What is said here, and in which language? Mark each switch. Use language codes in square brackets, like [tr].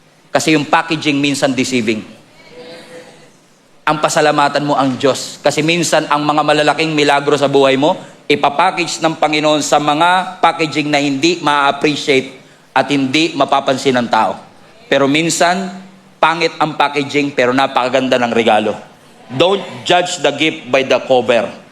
[tl] Kasi yung packaging minsan deceiving. Ang pasalamatan mo ang Diyos. Kasi minsan ang mga malalaking milagro sa buhay mo, ipapackage ng Panginoon sa mga packaging na hindi ma-appreciate at hindi mapapansin ng tao. Pero minsan, pangit ang packaging pero napakaganda ng regalo. [en] Don't judge the gift by the cover.